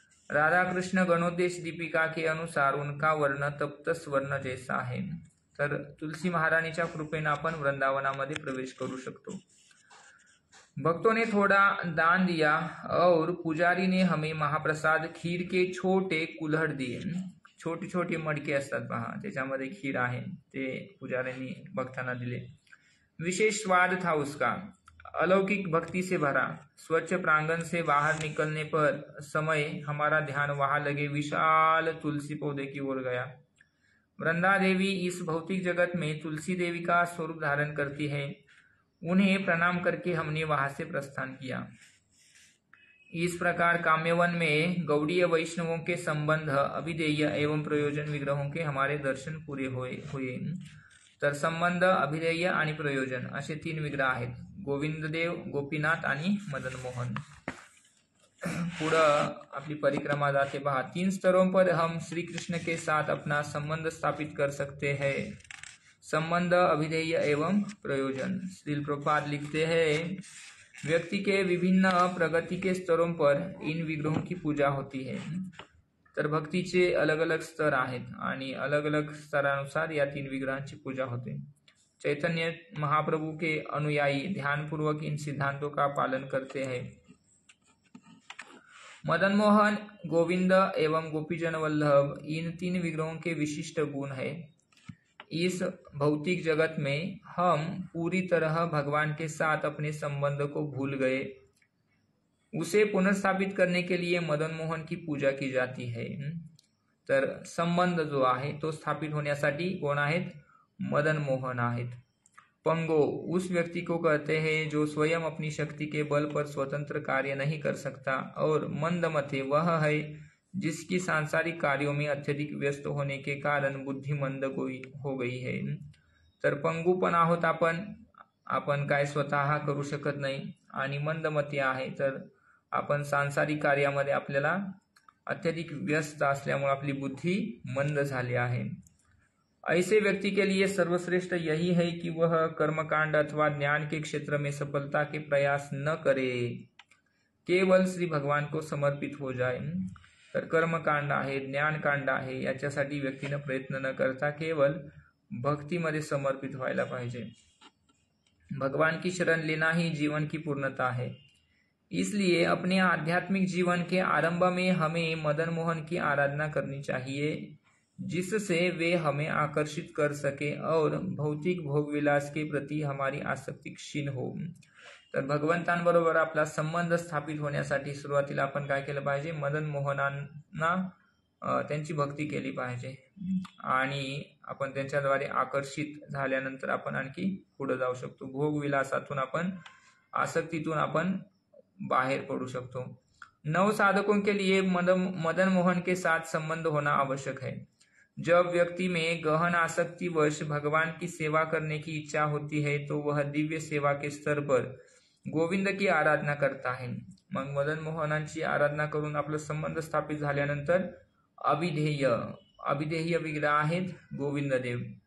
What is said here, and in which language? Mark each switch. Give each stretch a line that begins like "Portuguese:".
Hindi: राधा कृष्ण गणोदेश दीपिका के अनुसार उनका वर्ण तप्त स्वर्ण जैसा है।
Marathi: तर तुलसी महाराणीच्या कृपेने आपण वृंदावनामध्ये प्रवेश करू शकतो।
Hindi: भक्तों ने थोड़ा दान दिया और पुजारी ने हमें महाप्रसाद खीर के छोटे कुल्हड़ दिए।
Marathi: छोटी छोटी मडके असतात पहा, त्याच्यामध्ये खीर आहे, ते पुजाऱ्यांनी भक्तांना दिले।
Hindi: विशेष स्वाद था उसका, अलौकिक भक्ति से भरा। स्वच्छ प्रांगण से बाहर निकलने पर समय हमारा ध्यान वहां लगे विशाल तुलसी पौधे की ओर गया। वृंदा देवी इस भौतिक जगत में तुलसी देवी का स्वरूप धारण करती है। उन्हें प्रणाम करके हमने वहां से प्रस्थान किया। इस प्रकार काम्यवन में गौड़ीय वैष्णवों के संबंध, अभिधेय एवं प्रयोजन विग्रहों के हमारे दर्शन पूरे हुए।
Marathi: तर संबंध, अभिधेय आणि प्रयोजन असे 3 विग्रह आहेत, गोविंददेव, गोपीनाथ आणि मदन मोहन। पुढं आपली परिक्रमा जाते पहा।
Hindi: 3 स्तरों पर हम श्री कृष्ण के साथ अपना संबंध स्थापित कर सकते हैं, संबंध, अभिधेय एवं प्रयोजन। श्रील प्रभुपाद लिखते हैं, व्यक्ति के विभिन्न प्रगति के स्तरों पर इन विग्रहों की पूजा होती है।
Marathi: तर भक्तीचे अलग अलग स्तर आहेत आणि अलग अलग स्तरानुसार या 3 विग्रहांची पूजा होते।
Hindi: चैतन्य महाप्रभु के अनुयायी ध्यानपूर्वक इन सिद्धांतों का पालन करते हैं। मदन मोहन, गोविंद एवं गोपीजन वल्लभ, इन 3 विग्रहों के विशिष्ट गुण है। इस भौतिक जगत में हम पूरी तरह भगवान के साथ अपने संबंध को भूल गए। उसे पुनर्स्थापित करने के लिए मदन मोहन की पूजा की जाती है।
Marathi: तर संबंध जो आहे तो स्थापित होण्यासाठी कोण आहेत? मदन मोहन आहेत।
Hindi: पंगो उस व्यक्ति को कहते हैं जो स्वयं अपनी शक्ति के बल पर स्वतंत्र कार्य नहीं कर सकता, और मंदमते वह है जिसकी सांसारिक कार्यों में अत्यधिक व्यस्त होने के कारण बुद्धी मंद हो गई है।
Marathi: तर पंगुपणा आहोत आपण काय स्वतः करू शकत नाही, आणि मंदमती आहे तर आपण सांसारिक कार्यामध्ये आपल्याला अत्यधिक व्यस्त असल्यामुळे आपली बुद्धी मंद झाली आहे।
Hindi: ऐसे व्यक्ति के लिए सर्वश्रेष्ठ यही है कि वह कर्मकांड अथवा ज्ञान के क्षेत्र में सफलता के प्रयास न करे, केवल श्री भगवान को समर्पित हो जाए।
Marathi: तर कर्मकांड आहे, ज्ञानकांड आहे, याच्यासाठी व्यक्तीने प्रयत्न न करता केवळ भक्तीमध्ये समर्पित व्हायला पाहिजे।
Hindi: भगवान की शरण लेना ही जीवन की पूर्णता है। इसलिए अपने आध्यात्मिक जीवन के आरंभ में हमें मदन मोहन की आराधना करनी चाहिए, जिससे वे हमें आकर्षित कर सके और भौतिक भोगविलास के प्रति हमारी आसक्ती क्षीण हो।
Marathi: तर भगवंतांबरोबर आपला संबंध स्थापित होण्यासाठी सुरुवातीला आपण काय केलं पाहिजे, मदन मोहनांना त्यांची भक्ती केली पाहिजे आणि आपण त्यांच्याद्वारे आकर्षित झाल्यानंतर आपण आणखी पुढे जाऊ शकतो। भोगविलासातून आपण आसक्तीतून आपण
Hindi: बाहर पड़ू सकते। नव साधकों के लिए मदन मोहन के साथ संबंध होना आवश्यक है। जब व्यक्ति में गहन आसक्तिवश भगवान की सेवा करने की इच्छा होती है तो वह दिव्य सेवा के स्तर पर गोविंद की आराधना करता है।
Marathi: मग मदन मोहनांची आराधना करून आपला संबंध स्थापित झाल्यानंतर अभिधेय विग्रह आहेत गोविंद देव।